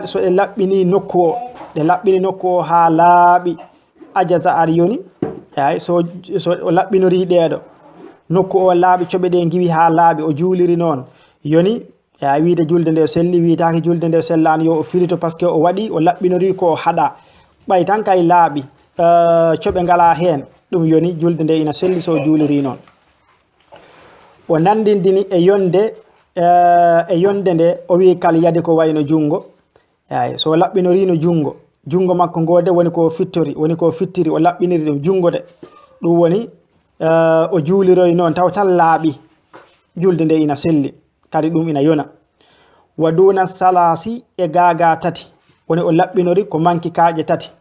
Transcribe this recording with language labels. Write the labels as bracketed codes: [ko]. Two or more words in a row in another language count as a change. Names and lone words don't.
[ff] so ɗe laɓɓini nokku o ɗe laɓɓini nokku o ha laaɓi ajaza ar yoni eyyi so o laɓɓinori ɗeɗo nokku o laaɓi coɓe ɗe giwi ha laaɓi o juuliri noon yoni eyyi wiide julde nde selli witaki julde nde sellani yo o firito [fr] par ce que [ff] o waɗi o laɓɓinori ko o haɗa ɓay tan kay laaɓi coɓe ngala hen ɗum yoni julde nde ina selli so juuliri noon o nandindini e yonde nde o wi kal yadi ko wayno jungo eyyi so laɓɓinorino jungo makko ngode woni ko fittori woni ko fittiri o laɓɓiniri ɗum jungo de ɗum woni o juuliroy noon taw tan laaɓi julde nde ina selli kadi ɗum ina yona wa duna salasi e gaga tati woni o laɓɓinori ko manki kaaƴe tati